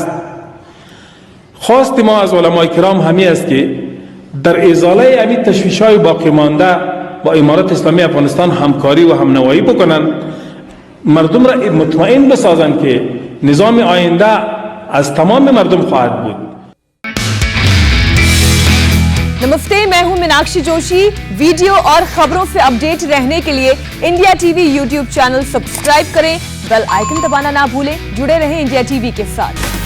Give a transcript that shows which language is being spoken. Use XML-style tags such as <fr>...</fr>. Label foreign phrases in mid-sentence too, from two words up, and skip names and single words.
<fa>خواست ما از علمای کرام همی است که در ازاله امی تشویش‌های باقی مانده با امارت اسلامی افغانستان همکاری و همنوایی بکنند، مردم را مطمئن بسازند که نظام آینده از تمام مردم خواهد بود.</fa> <hi>नमस्ते, मैं हूं मीनाक्षी जोशी। वीडियो और खबरों से अपडेट रहने के लिए इंडिया टीवी यूट्यूब</hi> <en>channel subscribe</en> <hi>करें,</hi> <en>bell icon</en> <hi>दबाना ना भूलें। जुड़े रहें इंडिया टीवी के साथ।</hi>